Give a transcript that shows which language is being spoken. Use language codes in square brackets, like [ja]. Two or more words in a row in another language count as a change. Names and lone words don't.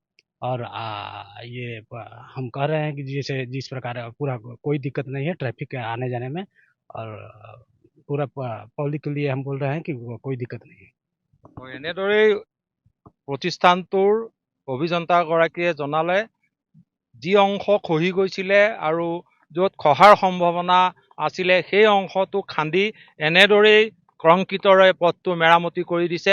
[hi] और ये हम कह रहे हैं कि जैसे जिस प्रकार पूरा कोई दिक्कत नहीं है ट्रैफिक आने जाने में, और पूरा पब्लिक के लिए हम बोल रहे हैं कि कोई दिक्कत नहीं है। [as] এনেদৰেই প্ৰতিষ্ঠানটোৰ অভিযন্তাগৰাকীয়ে জনালে, যি অংশ খহি গৈছিলে আৰু য'ত খহাৰ সম্ভাৱনা আছিলে সেই অংশটো খান্দি এনেদৰেই কংক্ৰিটৰে পথটো মেৰামতি কৰি দিছে।